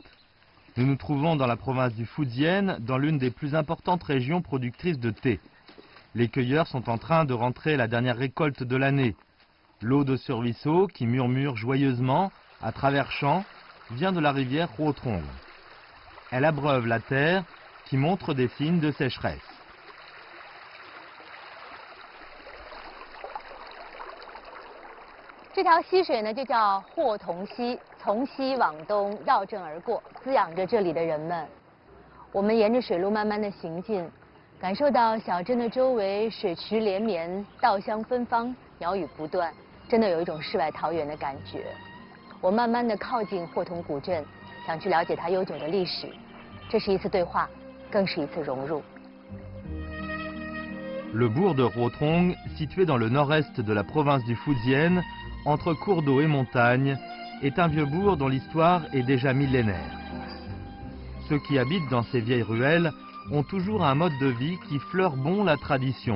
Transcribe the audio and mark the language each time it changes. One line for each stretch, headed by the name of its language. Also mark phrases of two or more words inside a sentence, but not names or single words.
French: Nous nous trouvons dans la province du Fujian, dans l'une des plus importantes régions productrices de thé. Les cueilleurs sont en train de rentrer la dernière récolte de l'année. L'eau de ce ruisseau, qui murmure joyeusement à travers champs, vient de la rivière Rotrong. Elle abreuve la terre, qui montre des signes de sécheresse.
Chinese: 这条溪水呢，就叫霍同溪，从西往东绕镇而过，滋养着这里的人们。我们沿着水路慢慢的行进，感受到小镇的周围水池连绵，稻香芬芳，鸟语不断，真的有一种世外桃源的感觉。我慢慢的靠近霍同古镇，想去了解它悠久的历史。这是一次对话，更是一次融入。
French: Le bourg de Rotrong, situé dans le nord-est de la province du Fujian, entre cours d'eau et montagnes, est un vieux bourg dont l'histoire est déjà millénaire. Ceux qui habitent dans ces vieilles ruelles ont toujours un mode de vie qui fleure bon la tradition.